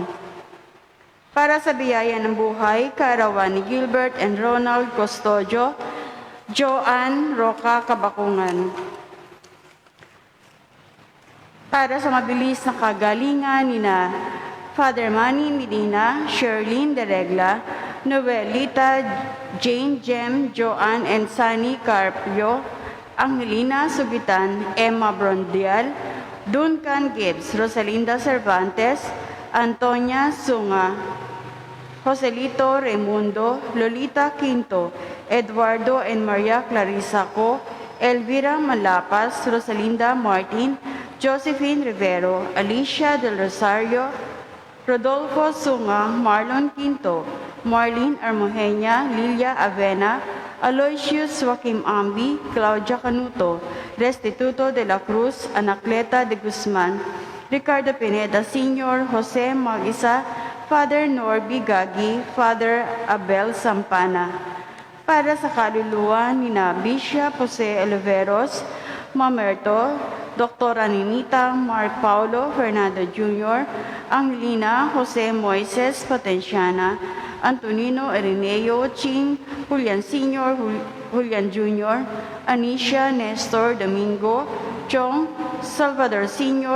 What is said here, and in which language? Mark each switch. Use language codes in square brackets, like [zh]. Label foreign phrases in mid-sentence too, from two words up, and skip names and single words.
[tl] Para sa biyaya ng buhay, kaarawan ni Gilbert and Ronald Custodio, Joanne Roca Kabakungan. Para sa mabilis na kagalingan ni na Father Manny Medina, Sherlyn de Regla, Noelita, Jane Jem, Joanne and Sunny Carpio, Angelina Subitan, Emma Brondial, Duncan Gibbs, Rosalinda Cervantes, Antonia Sunga, Joselito Raimundo, Lolita Quinto, Eduardo and Maria Clarissa Co, Elvira Malapas, Rosalinda Martin, Josephine Rivero, Alicia Del Rosario, Rodolfo Sunga, Marlon Quinto, Marlene Armogenia, Lilia Avena, Aloysius Joaquim Ambi, Claudia Canuto, Restituto de la Cruz, Anacleta de Guzman, Ricardo Pineda Sr., Jose Magisa, Father Norby Gagi, Father Abel Sampana. Para sa kaluluwa ni na Bishop Jose Oliveros, Mamerto, Dr. Aninita Mark Paulo Fernando Jr., Angelina Jose Moises Potenciana, Antonino Ireneo Ching, Julian Sr., Julian Jr., Anisha Nestor Domingo, Chong, Salvador Sr.